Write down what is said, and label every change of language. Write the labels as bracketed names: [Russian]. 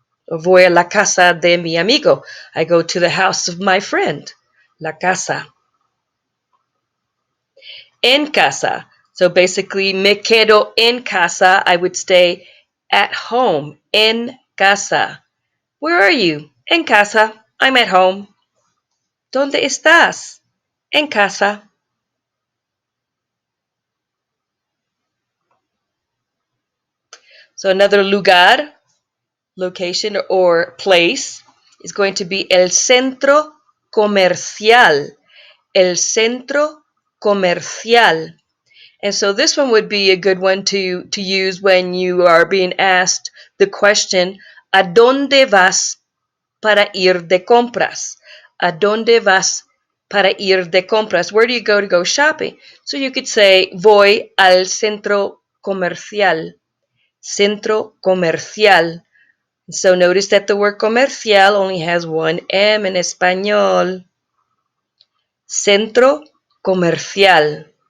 [Spanish] O voy a la casa de mi amigo. [English] I go to the house of my friend. [Spanish] La casa. En casa. [English] So basically, [Spanish] me quedo en casa. [English] I would stay at home. [Spanish] En casa. [English] Where are you? En casa. I'm at home. [Spanish] ¿Dónde estás? En casa. [English] So another lugar, location or place, is going to be [Spanish] el centro comercial. El centro comercial. [English] And so this one would be a good one to use when you are being asked the question, [Spanish] ¿A dónde vas para ir de compras? ¿A dónde vas para ir de compras? [English] Where do you go to go shopping? So you could say, [Spanish] voy al centro comercial. [English] Centro comercial. So notice that the word comercial only has one M in español. [Spanish] Centro comercial.